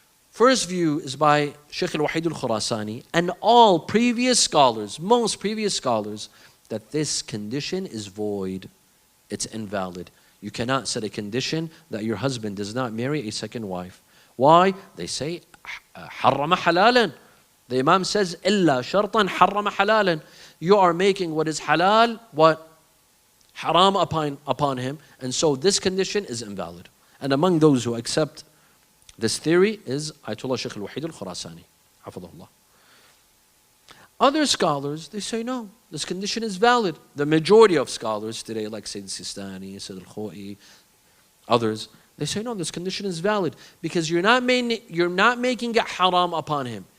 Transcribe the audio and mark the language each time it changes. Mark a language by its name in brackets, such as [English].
[English] First view is by Shaykh al-Wahid al-Khurasani and all previous scholars, most previous scholars, that this condition is void. It's invalid. You cannot set a condition that your husband does not marry a second wife. Why? They say, [Arabic] حرم حلالا. [English] The Imam says, [Arabic] إلا شرطا حرم حلالا. [English] You are making what is halal, what? Haram upon him. And so this condition is invalid. And among those who accept this theory is Ayatollah Shaykh al-Wahid al-Khurasani, hafidhahullah. Other scholars, they say no, this condition is valid. The majority of scholars today, like Sayyid Sistani, Sayyid al-Khoi, others, they say no, this condition is valid because you're not making it haram upon him.